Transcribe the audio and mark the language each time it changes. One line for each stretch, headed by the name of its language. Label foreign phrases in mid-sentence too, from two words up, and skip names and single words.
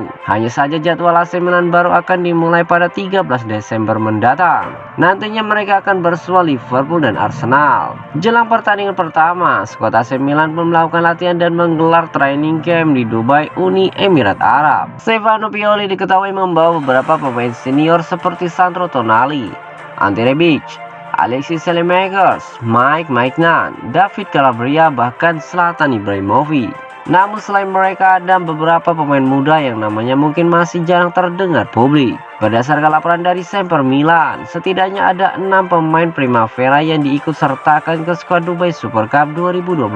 Indonesian: Hanya saja jadwal AC Milan baru akan dimulai pada 13 Desember mendatang. Nantinya mereka akan bersua Liverpool dan Arsenal. Jelang pertandingan pertama, skuad AC Milan pun melakukan latihan dan menggelar
English: training camp
Indonesian: di Dubai, Uni Emirat Arab. Stefano Pioli diketahui membawa beberapa pemain senior seperti Sandro Tonali, Ante Rebic, Alexis Saelemaekers, Mike Maignan, David Calabria, bahkan Zlatan Ibrahimovic. Namun selain mereka ada beberapa pemain muda yang namanya mungkin masih jarang terdengar publik. Berdasarkan laporan dari Semper Milan, setidaknya ada 6 pemain Primavera yang diikut sertakan ke skuad Dubai Super Cup 2022.